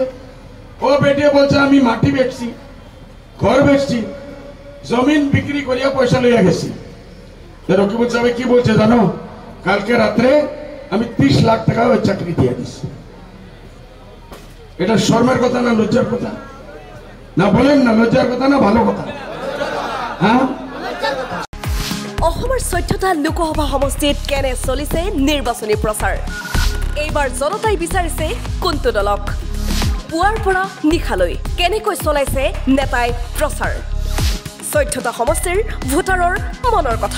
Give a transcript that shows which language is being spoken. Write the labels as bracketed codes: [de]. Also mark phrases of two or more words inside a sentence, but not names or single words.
[bn] ও বেটিয়ে বলছে আমি মাটি বেচছি, ঘর বেচছি, জমিন বিক্রি করিয়া পয়সা লইয়া গেছি। রকিবুল সাহেব কি বলছে জানো? কালকে রাত্রে আমি 30 লাখ টাকা ওই চাকরি দিয়ে দিচ্ছি। এটা শর্মের কথা না লজ্জার কথা? না বলেন না, লজ্জার কথা না ভালো কথা? হ্যাঁ, [as] অসমৰ 14টা লোকসভা সমষ্টিত কেনে চলিছে নিৰ্বাচনী প্ৰচাৰ। এইবাৰ জনতাই বিচাৰিছে কোনটো দলক। পুৱাৰ পৰা নিশালৈ কেনেকৈ চলাইছে নেতাই প্ৰচাৰ। 14টা সমষ্টিৰ ভোটাৰৰ মনৰ কথা।